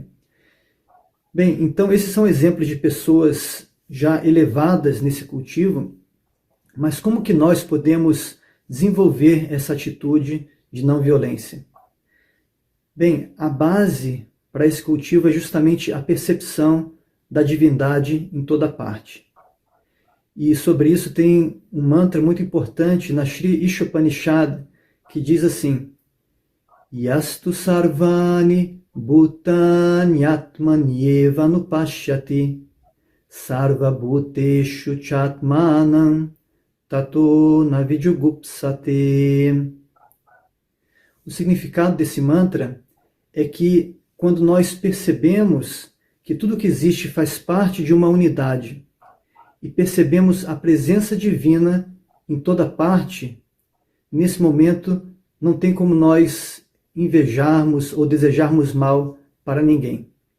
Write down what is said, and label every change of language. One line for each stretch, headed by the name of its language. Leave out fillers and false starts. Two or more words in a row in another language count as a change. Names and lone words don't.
Portuguese: Bem, então esses são exemplos de pessoas já elevadas nesse cultivo, mas como que nós podemos desenvolver essa atitude de não violência? Bem, a base para esse cultivo é justamente a percepção da divindade em toda parte. E sobre isso tem um mantra muito importante na Sri Ishopanishad, que diz assim:
Sanskrit: यस्तु सर्वाणि भूतानि आत्मन्येव नुपश्यति सर्व भूतेषु चात्मानम् ततो नविद्युगुप्सते.
Portuguese: O significado desse mantra é que quando nós percebemos que tudo que existe faz parte de uma unidade e percebemos a presença divina em toda parte, nesse momento não tem como nós invejarmos ou desejarmos mal para ninguém.